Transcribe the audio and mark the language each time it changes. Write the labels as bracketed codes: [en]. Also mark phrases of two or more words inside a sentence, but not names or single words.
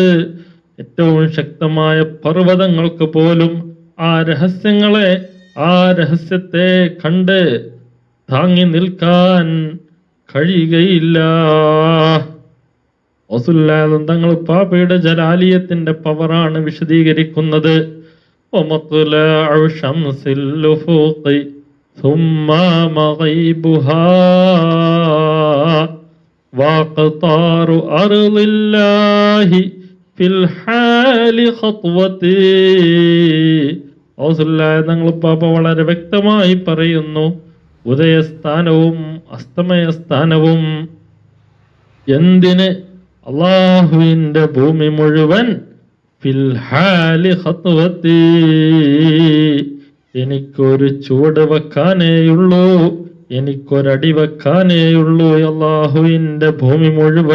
[ml] ഏറ്റവും ശക്തമായ പർവ്വതങ്ങൾക്ക് പോലും ആ രഹസ്യത്തെ കണ്ട് താങ്ങി നിൽക്കാൻ കഴിയുകയില്ല. റസൂലുള്ളാഹി തങ്ങൾ പാപയുടെ ജലാലിയത്തിന്റെ പവറാണ് വിശദീകരിക്കുന്നത്. [ar] ومطلع شمس الأفق ثم مغيبها وقطار أرض الله في الحال خطوتي. [ml] തങ്ങൾ പാപ വളരെ വ്യക്തമായി പറയുന്നു, ഉദയസ്ഥാനവും അസ്തമയസ്ഥാനവും എന്തിന് അള്ളാഹുവിന്റെ ഭൂമി മുഴുവൻ [ar] في الحال خطوتي, [ml] എനിക്കൊരു ചുവട് വെക്കാനേയുള്ളൂ, എനിക്കൊരടി വെക്കാനേയുള്ളൂ അല്ലാഹുവിന്റെ ഭൂമി മുഴുവൻ.